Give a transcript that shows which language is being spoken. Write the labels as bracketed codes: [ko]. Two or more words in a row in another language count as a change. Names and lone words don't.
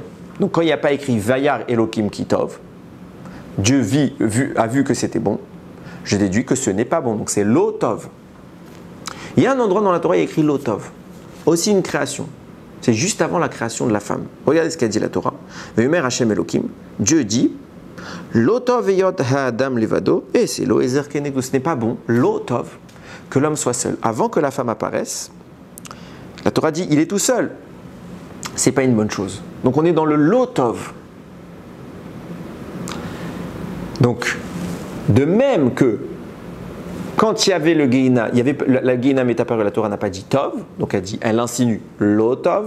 [fr] Donc quand il n'y a pas écrit [he] וירא אלוקים כי טוב, [fr] Dieu a vu que c'était bon. Je déduis que ce n'est pas bon. Donc c'est Lotov. Il y a un endroit dans la Torah, il y a écrit Lotov. Aussi une création. C'est juste avant la création de la femme. Regardez ce qu'a dit la Torah. [he] ויאמר השם אלוקים. [fr] Dieu dit [he] לא טוב היות האדם לבדו. [fr] Et c'est [he] לו עזר כנגדו. [fr] Ce n'est pas bon, Lotov, que l'homme soit seul. Avant que la femme apparaisse, la Torah dit il est tout seul. C'est pas une bonne chose. Donc on est dans le Lotov. Donc, de même que quand il y avait le Gehinam, la Gehinam est apparue, la Torah n'a pas dit Tov, donc elle insinue Lotov.